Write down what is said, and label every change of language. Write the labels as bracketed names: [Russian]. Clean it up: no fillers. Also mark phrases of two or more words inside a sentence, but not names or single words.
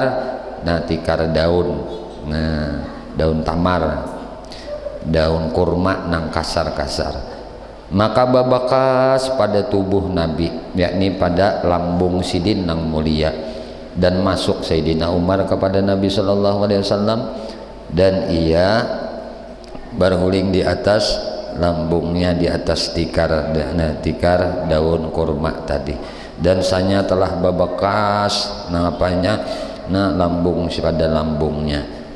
[Banjar] Nah, tikar daun, nah daun tamar, daun kurma nang kasar-kasar. Maka babakas pada tubuh Nabi, yakni pada lambung sidin nang mulia, dan masuk Sayyidina Umar kepada Nabi [Arabic] صلى الله عليه وسلم, [Malay] dan ia berguling di atas lambungnya, di atas tikar, tikar daun kurma tadi. Dan sanya telah babakas apanya, lambung pada lambungnya.